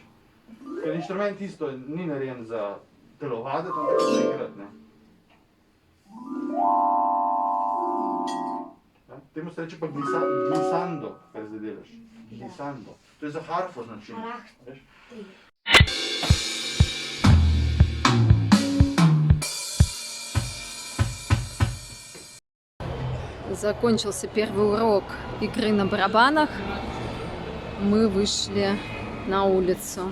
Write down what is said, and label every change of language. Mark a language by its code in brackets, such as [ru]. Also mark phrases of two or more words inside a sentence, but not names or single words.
[sl] Ker inštrument isto ni narejen za telovaditi, ampak za igrati, ne. Temu se reče pa glissando, kar zdaj delaš. Glissando. To je za harfo značilno. Veš? [ru] Закончился первый урок игры на барабанах. Мы вышли на улицу.